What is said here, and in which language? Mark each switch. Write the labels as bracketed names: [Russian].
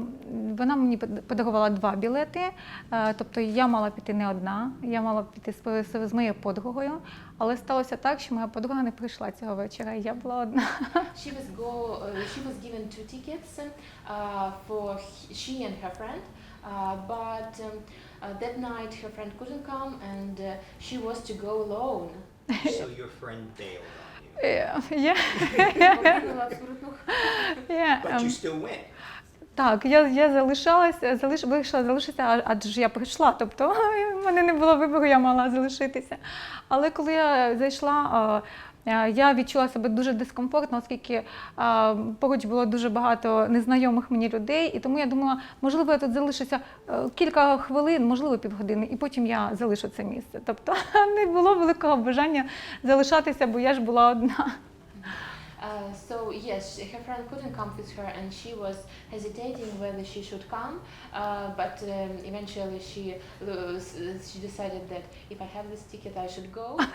[Ukrainian] Вона мені подарувала 2 білети, тобто я мала піти не одна, я мала піти з моєю подругою, але сталося так, що моя подруга не прийшла цього вечора, і я була одна. [English] She was given 2 tickets for she and her friend, but that night her friend couldn't come, and she was to go alone. So your friend bailed on you. But you still went. [Ukrainian] Так, я вирішила залишитися, адже я прийшла, тобто в мене не було вибору, я мала залишитися. Але коли я зайшла, я відчула себе дуже дискомфортно, оскільки поруч було дуже багато незнайомих мені людей, і тому я думала, можливо, я тут залишуся кілька хвилин, можливо, півгодини, і потім я залишу це місце. Тобто не було великого бажання залишатися, бо я ж була одна. [English] So yes, her friend couldn't come with her, and she was hesitating whether she should come. But eventually she decided that if I have this ticket, I should go.